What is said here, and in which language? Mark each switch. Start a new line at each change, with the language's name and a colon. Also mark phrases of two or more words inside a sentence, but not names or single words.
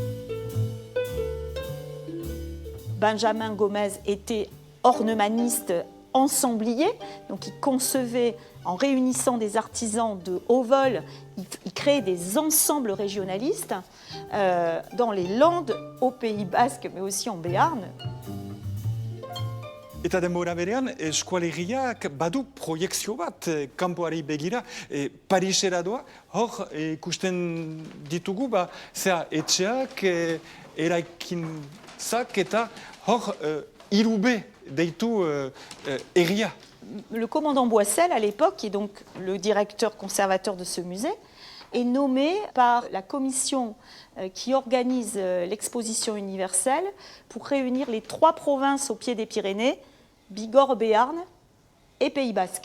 French: Benjamin Gomez était ornemaniste ensemblier, donc il concevait, en réunissant des artisans de haut vol, il créait des ensembles régionalistes dans les Landes, au Pays basque, mais aussi en Béarn.
Basque: Eta denbora berean, eskualeriak badu proiekzio bat kanpoari begira, Parisera doa, hor ikusten ditugu, etxeak, eraikintzak eta hor irube deitu herria.
French: Le commandant Boissel, à l'époque, qui est donc le directeur conservateur de ce musée, est nommé par la commission qui organise l'exposition universelle pour réunir les 3 provinces au pied des Pyrénées, Bigorre, Béarn et Pays basque.